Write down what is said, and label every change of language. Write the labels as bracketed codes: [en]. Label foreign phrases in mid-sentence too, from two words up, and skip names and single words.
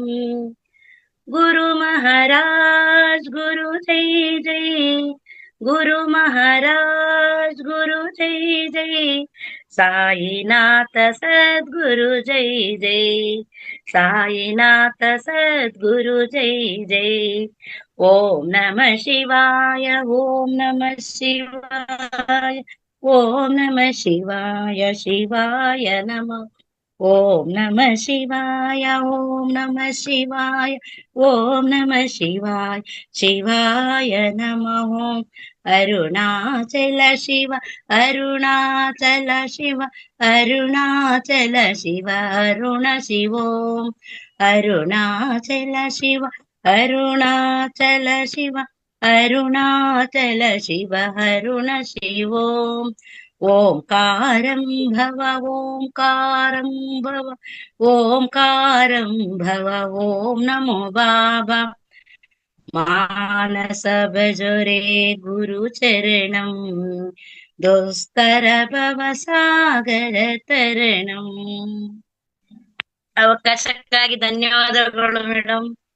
[hi] गुरु महाराज गुरु जय जय, गुरु महाराज गुरु जय जय, साईनाथ सद्गुरु जय जय, साईनाथ सद्गुरु जय जय. [sa] ಓಂ ನಮಃ ಶಿವಾಯ, ಓಂ ನಮಃ ಶಿವಾಯ, ಓಂ ನಮಃ ಶಿವಾಯ, ಶಿವಾಯ ನಮಃ. ಓಂ ನಮಃ ಶಿವಾಯ, ಓಂ ನಮಃ ಶಿವಾಯ, ಓಂ ನಮಃ ಶಿವಾಯ, ಶಿವಾಯ ನಮಃ. ಅರುಣಾಚಲ ಶಿವ, ಅರುಣಾಚಲ ಶಿವ, ಅರುಣಾಚಲ ಶಿವ, ಅರುಣ ಶಿವೋಂ. ಅರುಣಾಚಲ ಶಿವ, ಅರುಣಾಚಲ ಶಿವ, ಅರುಣಾಚಲ ಶಿವ, ಅರುಣ ಶಿವೋಂ. ಓಂಕಾರಂ ಭವ, ಓಂಕಾರಂ ಭವ, ಓಂಕಾರಂ ಭವ, ಓಂ ನಮೋ ಬಾಬಾ. ಮಾನಸ ಭಜೋರೆ ಗುರು ಚರಣಂ ದೋಸ್ತರ ಭವ ಸಾಗರ ತರಣಂ. [kn] ಅವಕಾಶಕ್ಕಾಗಿ ಧನ್ಯವಾದಗಳು ಮೇಡಮ್.